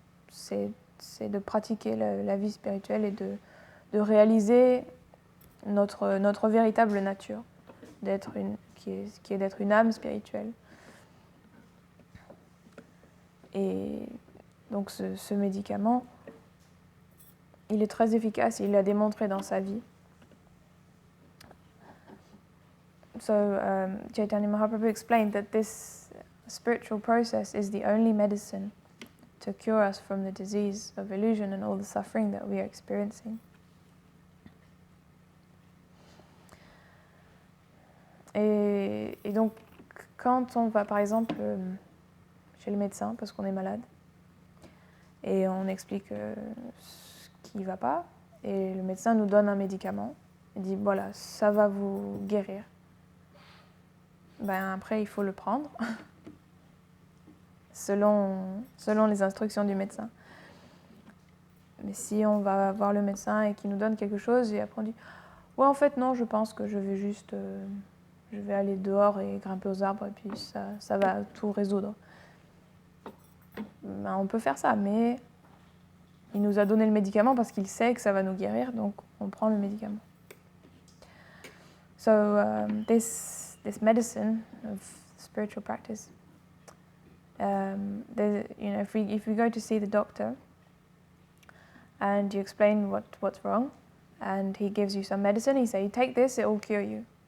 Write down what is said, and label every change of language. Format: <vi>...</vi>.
<fr>C'est de pratiquer la vie spirituelle et de réaliser notre véritable nature, qui est d'être une âme spirituelle. Et donc ce médicament, il est très efficace, il l'a démontré dans sa vie.</fr> <en>So Chaitanya Mahaprabhu explained that this spiritual process is the only medicine to cure us from the disease of illusion and all the suffering that we are experiencing.</en> <fr>Et donc, quand on va par exemple chez le médecin parce qu'on est malade, et on explique ce qui ne va pas, et le médecin nous donne un médicament, il dit voilà, ça va vous guérir. Ben après, il faut le prendre selon les instructions du médecin. Mais si on va voir le médecin et qu'il nous donne quelque chose, et après on dit ouais, en fait, non, je pense que je vais juste je vais aller dehors et grimper aux arbres et puis ça va tout résoudre. Ben, on peut faire ça, mais il nous a donné le médicament parce qu'il sait que ça va nous guérir, donc on prend le médicament.</fr> <en>So this medicine of spiritual practice, if we go to see the doctor and you explain what's wrong, and he gives you some medicine, he says, take this, it will cure you.</en>